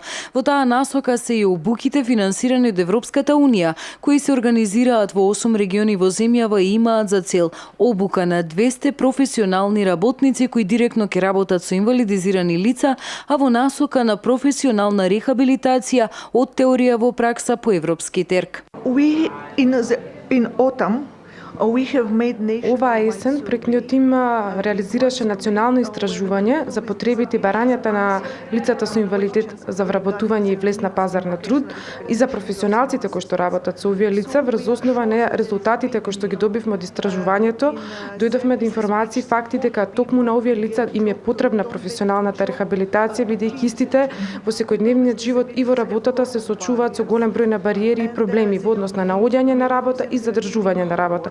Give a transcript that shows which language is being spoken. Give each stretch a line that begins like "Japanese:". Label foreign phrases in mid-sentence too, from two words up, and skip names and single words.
Macedonian: Во таа насока се и обуките финансирани од Европската Унија, кои се организираат во 8 региони во земјава и имаат за цел обука на 200 професионални работници кои директно ќе работат со инвалидизирани лица, а во насока на професионална рехабилитација од теорија во пракса по европски терк.
English: In autumn, we have made
Macedonian: Оваа есен проектниот тим реализираше национално истражување за потребите и барањата на лицата со инвалидитет за вработување и влез на пазар на труд и за професионалците кои што работат со овие лица. Врз основа на резултатите кои што ги добивме од истражувањето, дојдовме до информации, факти дека токму на овие лица им е потребна професионалната рехабилитација, бидејќи истите во секојдневниот живот и во работата се соочуваат со голем број на бариери и проблеми во однос на наоѓање на работа и задржување на работа.